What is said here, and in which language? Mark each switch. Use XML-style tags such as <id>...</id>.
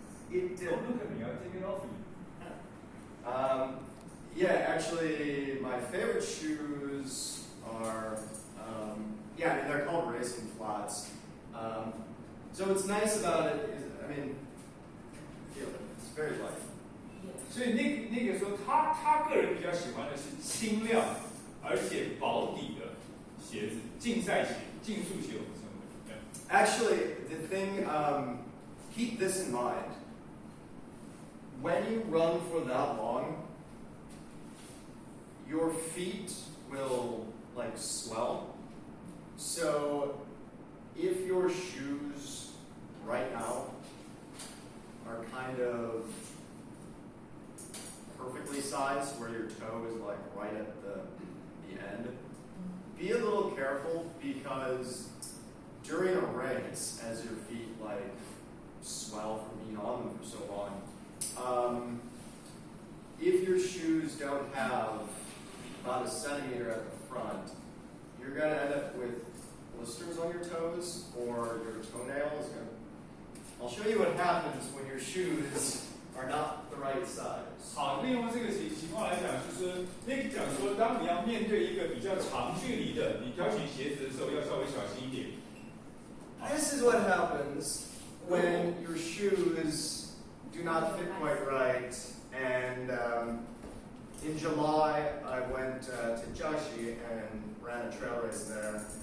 <en>Don't look at me, I'll take it off you. Yeah, actually, my favorite shoes are, they're called racing flats. So what's nice about it is, feel it. It's very light.</en> <zh>所以那个说他个人比较喜欢的是轻量而且薄底的鞋子，竞赛鞋、竞速鞋我们称为。</zh> <en>Actually, the thing, keep this in mind. When you run for that long, your feet will swell. So if your shoes right now are kind of perfectly sized where your toe is right at the end, be a little careful because during a race, as your feet like swell from being on them for so long, if your shoes don't have about a centimeter at the front, you're going to end up with blisters on your toes or your toenails. I'll show you what happens when your shoes are not the right size.</en> <zh>好，利用这个情况来讲，就是Nick讲说，当你要面对一个比较长距离的，你挑选鞋子的时候，要稍微小心一点。</zh> <en>This is what happens when your shoes do not fit quite right. And in July, I went to Jiaxi and ran a trail race there.</en>